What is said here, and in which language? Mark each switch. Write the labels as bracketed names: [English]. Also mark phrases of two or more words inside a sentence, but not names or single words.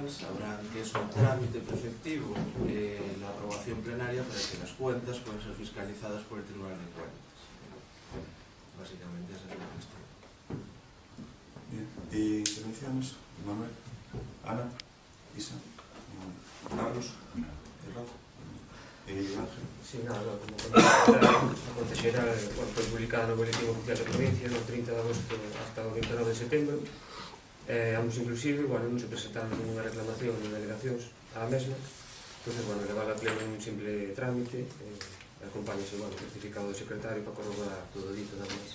[Spanish] Sabrán que es un trámite preceptivo la aprobación plenaria para que las cuentas puedan ser fiscalizadas por el Tribunal de Cuentas. Básicamente esa es la cuestión. Bien. Intervenciones. Manuel, Ana, Isa, Carlos, Rafa, Ángel. [Galician] Sí, nada, como a conta xeral foi publicada no Boletín Oficial da Provincia no 30 de agosto hasta o 29 de setembro. Ambos inclusive, non se presentaron ninguna reclamación ni delegacións á mesma, entón, levar a pleno un simple trámite, acompáñase o certificado do secretario para corroborar todo dito nada máis.